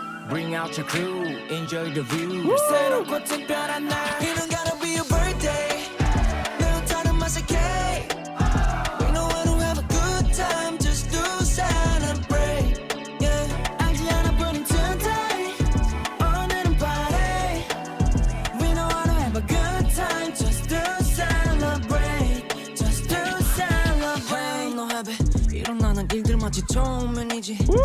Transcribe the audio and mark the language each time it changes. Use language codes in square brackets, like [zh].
[en] Bring out your crew, enjoy the view. [ko] 새롭고 특별한 날. [en] It don't gotta be your birthday. [ko] 매우 다른 맛의 cake. [en] We know how to have a good time, just to celebrate. Yeah, [ko] 알지 않아 [en] burning today. [ko] 오늘은 [en] party. We know how to have a good time, just to celebrate, just to celebrate. No habit. [ko] 일어나는 일들마치 처음이지.